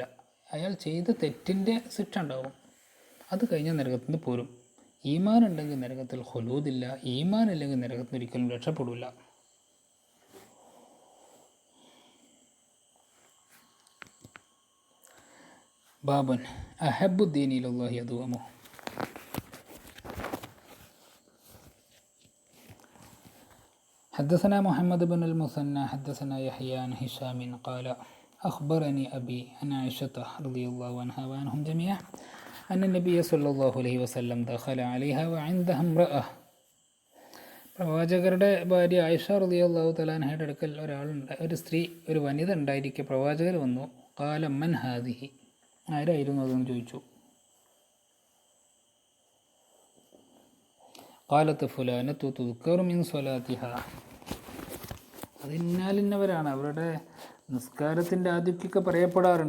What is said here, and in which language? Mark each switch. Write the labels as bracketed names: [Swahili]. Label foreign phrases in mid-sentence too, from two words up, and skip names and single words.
[Malayalam] അയാൾ ചെയ്ത തെറ്റിൻ്റെ ശിക്ഷ ഉണ്ടാവും. അത് കഴിഞ്ഞാൽ നരകത്തിൽ നിന്ന് പോരും. ഈമാൻ ഉണ്ടെങ്കിൽ നരകത്തിൽ ഹുലൂദില്ല. ഈമാൻ ഇല്ലെങ്കിൽ നരകത്തിൽ ഒരിക്കലും രക്ഷപ്പെടില്ല. [Arabic] باب أحب الدين إلى الله أدومه. حدثنا محمد بن المثنى حدثنا يحيى عن هشام قال أخبرني أبي عن عائشة رضي الله عنها وعنهم جميعا أن النبي صلى الله عليه وسلم دخل عليها وعندها امرأة. [Malayalam] പ്രവാചകരുടെ ഭാര്യ ആയിഷ [Arabic] رضي الله تعالى [Malayalam] അൻഹയുടെ അടുക്കൽ ഒരു സ്ത്രീ, ഒരു വനിത ഉണ്ടായിരിക്കെ പ്രവാചകർ വന്നു. [Arabic] قال من هذه, [Malayalam] ആരായിരുന്നു അതെന്ന് ചോദിച്ചു. [Arabic] قالت فلانة تذكر من صلاتها, [Malayalam] അത് ഇന്നാലിന്നവരാണ്, അവരുടെ നിസ്കാരത്തിൻ്റെ ആധിക്യമൊക്കെ പറയപ്പെടാറുണ്ട്.